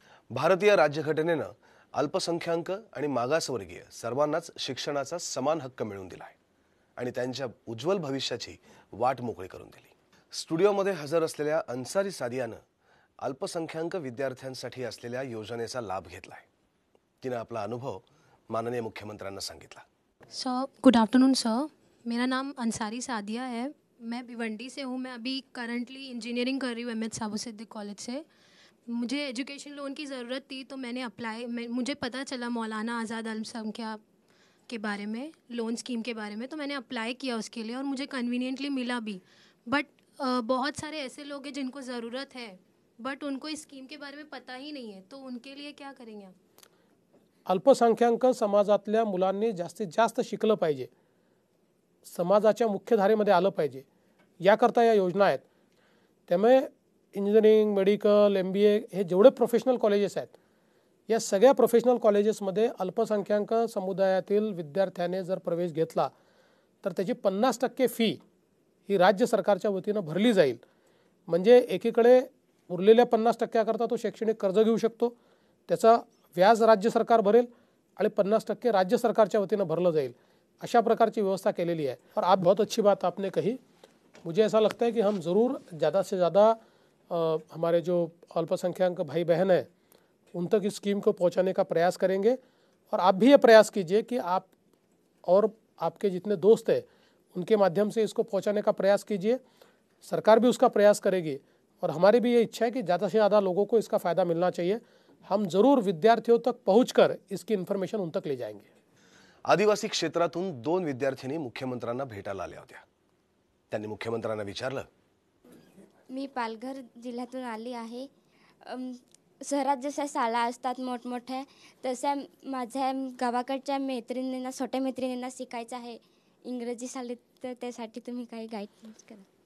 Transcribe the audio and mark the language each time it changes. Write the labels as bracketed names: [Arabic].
[Marathi] भारतीय राज्यघटनेनं अल्पसंख्याक आणि मागासवर्गीय सर्वांनाच शिक्षणाचा समान हक्क मिळवून दिला आहे आणि त्यांच्या उज्ज्वल भविष्याची वाट मोकळी करून दिली. स्टुडिओमध्ये हजर असलेल्या अन्सारी सादियानं अल्पसंख्याक विद्यार्थ्यांसाठी असलेल्या योजनेचा लाभ घेतला आहे. तिने आपला अनुभव माननीय मुख्यमंत्र्यांना सांगितला. [English] Sir, good afternoon sir. [Hindi] मेरा नाम अंसारी सादिया है. मैं भिवंडी से हूँ. मैं अभी करंटली इंजीनियरिंग कर रही हूँ MH साबू सिद्दीक कॉलेज से. मुझे एजुकेशन लोन की ज़रूरत थी तो मैंने मुझे पता चला मौलाना आज़ाद अल्पसंख्यक के बारे में, लोन स्कीम के बारे में, तो मैंने अप्लाई किया उसके लिए और मुझे कन्वीनियंटली मिला भी. बट बहुत सारे ऐसे लोग हैं जिनको ज़रूरत है बट उनको इस स्कीम के बारे में पता ही नहीं है, तो उनके लिए क्या करेंगे आप? [Marathi] अल्पसंख्याक समाजातल्या मुलांनी जास्तीत जास्त शिकलं पाहिजे, समाजाच्या मुख्यधारेमध्ये आलं पाहिजे, याकरता या योजना आहेत. त्यामुळे इंजिनिअरिंग, मेडिकल, MBA हे जेवढे प्रोफेशनल कॉलेजेस आहेत, या सगळ्या प्रोफेशनल कॉलेजेसमध्ये अल्पसंख्याक समुदायातील विद्यार्थ्याने जर प्रवेश घेतला तर त्याची 50% फी ही राज्य सरकारच्या वतीनं भरली जाईल. म्हणजे एकीकडे उरलेल्या 50% करता तो शैक्षणिक कर्ज घेऊ शकतो, त्याचा व्याज राज्य सरकार भरेल आणि 50% राज्य सरकारच्या वतीनं भरलं जाईल. अशा प्रकारची व्यवस्था केलेली है. [Hindi] और आप बहुत अच्छी बात आपने कही. मुझे ऐसा लगता है कि हम ज़रूर ज़्यादा से ज़्यादा हमारे जो अल्पसंख्यक भाई बहन हैं उन तक इस स्कीम को पहुंचाने का प्रयास करेंगे. और आप भी ये प्रयास कीजिए कि आप और आपके जितने दोस्त हैं उनके माध्यम से इसको पहुंचाने का प्रयास कीजिए. सरकार भी उसका प्रयास करेगी और हमारी भी ये इच्छा है कि ज़्यादा से ज़्यादा लोगों को इसका फ़ायदा मिलना चाहिए. हम ज़रूर विद्यार्थियों तक पहुंचकर इसकी इन्फॉर्मेशन उन तक ले जाएंगे. [Marathi] आदिवासी क्षेत्रातून 2 विद्यार्थिनी मुख्यमंत्र्यांना भेटायला आल्या होत्या. त्यांनी मुख्यमंत्र्यांना विचारलं, मी पालघर जिल्ह्यातून आली आहे. शहरात जशा शाळा असतात मोठमोठ्या, तशा माझ्या गावाकडच्या मैत्रिणींना, छोट्या मैत्रिणींना शिकायचं आहे इंग्रजी शाळेत, तर त्यासाठी तुम्ही काही गाईडन्स करा.